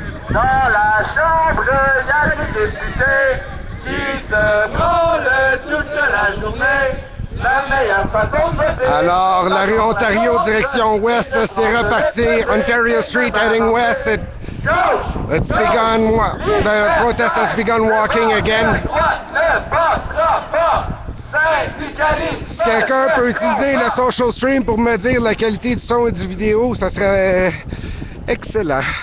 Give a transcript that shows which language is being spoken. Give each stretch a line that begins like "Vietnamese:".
French: Dans la chambre, il y a des députés qui se branlent toute la journée. La meilleure façon de voter. Alors, la rue Ontario, direction ouest, c'est reparti.
English: Ontario Street heading west. It's begun. The protest has begun walking again.
French: Ne passera pas. Syndicaliste. Si quelqu'un peut utiliser le social stream pour me dire la qualité du son et du vidéo, ça serait excellent.